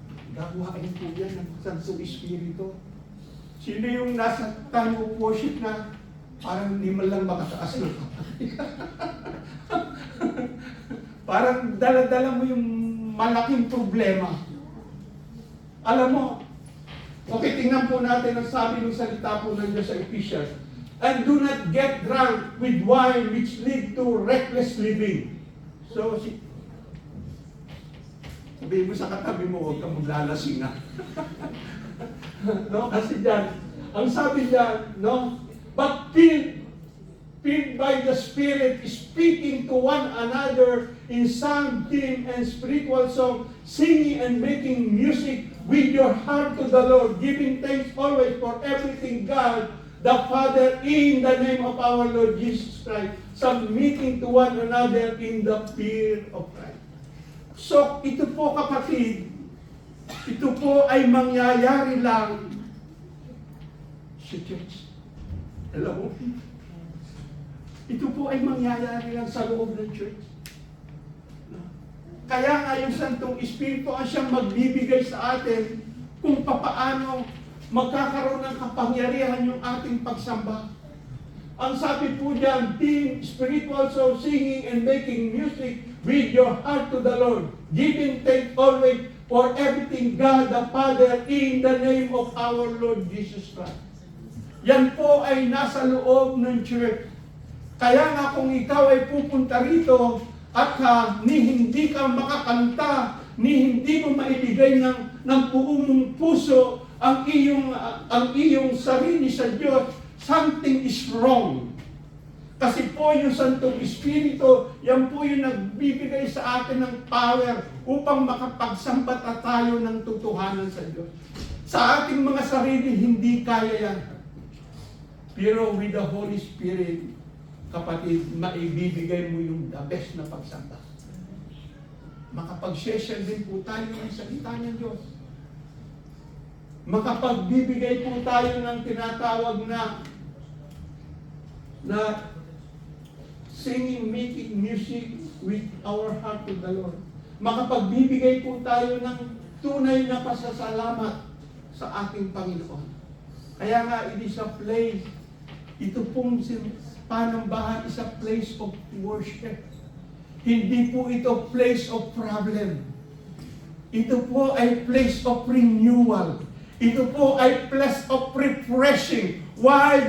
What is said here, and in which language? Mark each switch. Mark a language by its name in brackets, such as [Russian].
[Filipino] Gawain po yan ng Santong Espiritu. Sino yung nasa time of worship na parang hindi man lang makataas ng kamay? Parang dala-dala mo yung malaking problema. Alam mo, okay, tingnan po natin ang sabi ng salita po ng Diyos sa Ephesians. [English] And do not get drunk with wine which lead to reckless living. [Filipino] So, sabihin mo sa katabi mo, huwag kang maglalasing na. No? Kasi dyan, ang sabi dyan, no? [English] But filled by the Spirit, speaking to one another in psalm, hymn, and spiritual song, singing and making music with your heart to the Lord, giving thanks always for everything God, the Father, in the name of our Lord Jesus Christ, submitting to one another in the fear of Christ. [Filipino] So, ito po kapatid, ito po ay mangyayari lang sa church. Hello? Ito po ay mangyayari lang sa loob ng church. Kaya nga yung Santong Espiritu ang siyang magbibigay sa atin kung papaano magkakaroon ng kapangyarihan yung ating pagsamba. Ang sabi po diyan, [English] being spiritual, so singing and making music with your heart to the Lord, giving thanks always for everything God the Father in the name of our Lord Jesus Christ. [Filipino] Yan po ay nasa loob ng church. Kaya nga kung ikaw ay pupunta rito at hindi ka makakanta, hindi mo maibigay ng buong mong puso ang iyong sarili sa Diyos, [English] something is wrong. [Filipino] Kasi po yung Santong Espiritu, yan po yung nagbibigay sa atin ng power upang makapagsambata tayo ng totohanan sa Diyos. Sa ating mga sarili, hindi kaya yan. Pero [English] with the Holy Spirit, [Filipino] kapatid, maibibigay mo yung the best na pagsamba. Makapag-session din po tayo ng salita ng Diyos. Makapagbibigay po tayo ng tinatawag na singing, making music with our heart to the Lord. Makapagbibigay po tayo ng tunay na pasasalamat sa ating Panginoon. Kaya nga, [English] it is a place, [Filipino] ito pong Panambahan [English] is a place of worship. [Filipino] Hindi po ito [English] place of problem. [Filipino] Ito po ay place of renewal. Ito po ay place of refreshing. Why?